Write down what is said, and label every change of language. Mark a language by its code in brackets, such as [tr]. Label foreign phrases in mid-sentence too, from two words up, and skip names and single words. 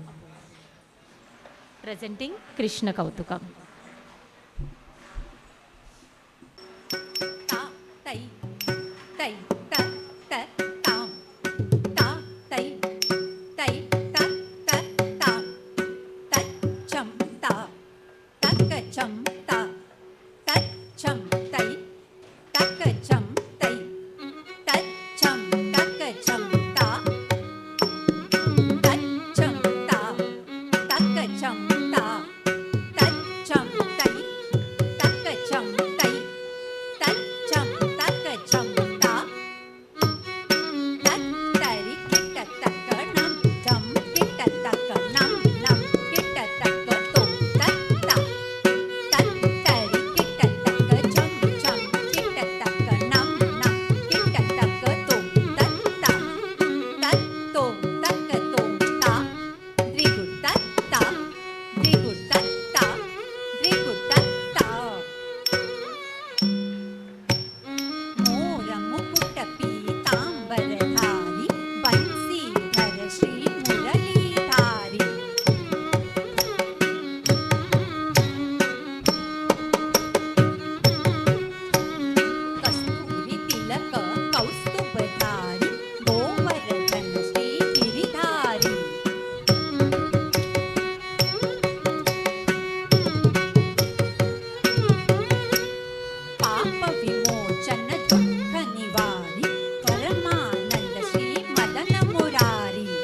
[en] Presenting Krishna Kautukam. Ta, tai, tai, ta, ta, tam. Ta, tai, tai, ta, ta, tam. Ta, cham, ta. Ta, ka, cham, ta. Ta, cham, tai. Ta, ka, cham, tai. Ta, cham, ta, ka, cham, ta. Ta, cham, ta. Ta, ka, cham, ta. Ta, cham, tai. Ta, ka, cham, tai. Ta, cham, ta, ka, cham, ta. Ta, tari, kita, ta, ka, nam, cham, kita, ta, ka, nam, nam, kita, ta, ka, tum, ta, ta. Ta, tari, kita, ta, ka, cham, cham, kita, ta, ka, nam, nam, kita, ta, ka, tum, ta, ta. Ta, tum, ta, ka, tum, ta. Drigu, ta, ta. Drigu, ta, ta. Drigu, ta, ta. [hi] मोर मुकुट पीताम्बरधारी बंसीधर श्री मुरलीधारी कस्तूरी तिलक कौस्तुभधारी गोवर्धन श्री गिरिधारी पाप विमोचन दुःख निवारी परमानंद श्री मदन मुरारी